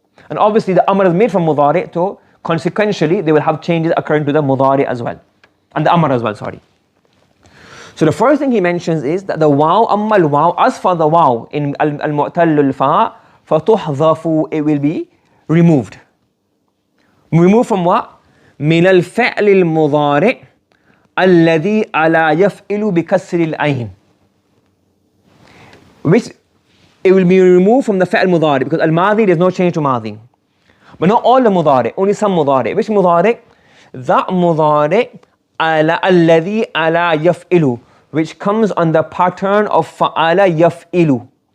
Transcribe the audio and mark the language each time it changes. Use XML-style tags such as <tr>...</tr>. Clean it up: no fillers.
<en>And obviously the amr is made from mudari, so consequentially they will have changes occurring to the mudari as well. And the amr as well, sorry. So the first thing he mentions is that the waw,</en> <ar>amma al-waw,</ar> <en>as for the waw in al-mu'tallul fa,</en> <ar>fatuhdhafu,</ar> <en>it will be removed. Removed from what?</en> <ar>من الفعل المضارع الذي على يفعل بكسر العين.</ar> <en>Which it will be removed from the fi'l mudari, because al-madhi there's no change to madhi. But not all the mudari, only some mudari. Which mudari? That mudari</en> <ar>alladhi ala yaf'ilu,</ar> <en>which comes on the pattern of fa'ala yaf'ilu.</en>